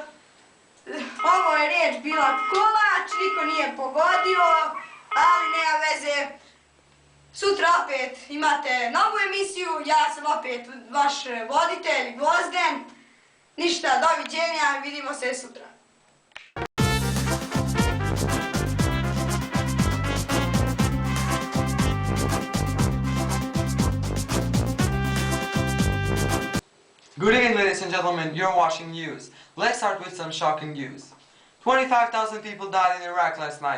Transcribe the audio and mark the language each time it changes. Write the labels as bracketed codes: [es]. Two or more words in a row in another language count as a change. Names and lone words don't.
[sr] Ovo je riječ bila kolač, niko nije pogodio, ali nema veze. Sutra opet imate novu emisiju, ja sam opet vaš voditelj Gvozden. Ništa, doviđenja, vidimo se sutra. [en] Good evening, ladies and gentlemen. You're watching news. Let's start with some shocking news. 25,000 people died in Iraq last night.